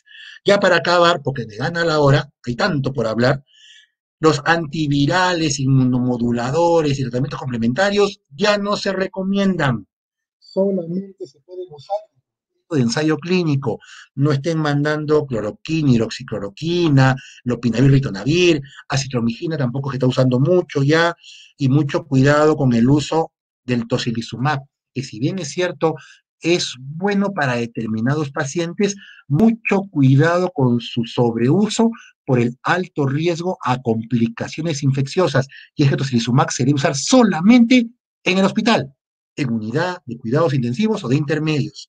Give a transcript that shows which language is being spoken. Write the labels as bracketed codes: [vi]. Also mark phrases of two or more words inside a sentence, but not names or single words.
[es] Ya para acabar, porque me gana la hora, hay tanto por hablar, los antivirales, inmunomoduladores y tratamientos complementarios ya no se recomiendan. Solamente se pueden usar de ensayo clínico. No estén mandando cloroquina, hidroxicloroquina, lopinavir, ritonavir, acitromicina tampoco se está usando mucho ya, y mucho cuidado con el uso del tocilizumab, que si bien es cierto, es bueno para determinados pacientes, mucho cuidado con su sobreuso por el alto riesgo a complicaciones infecciosas, y es que el tocilizumab se debe usar solamente en el hospital, en unidad de cuidados intensivos o de intermedios.